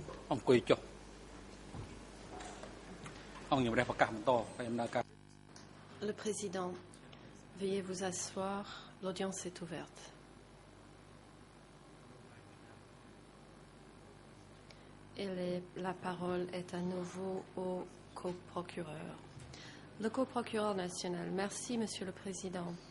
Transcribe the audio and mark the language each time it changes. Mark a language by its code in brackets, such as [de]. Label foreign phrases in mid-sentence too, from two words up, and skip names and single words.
[km] អង្គុយចុះអង្គជំរះប្រកាសបន្តហើយដំណើរការ [fr] Le Président, veuillez vous asseoir. L'audience est ouverte. Et la parole est à nouveau au coprocureur. Le coprocureur national. Merci, Monsieur le Président.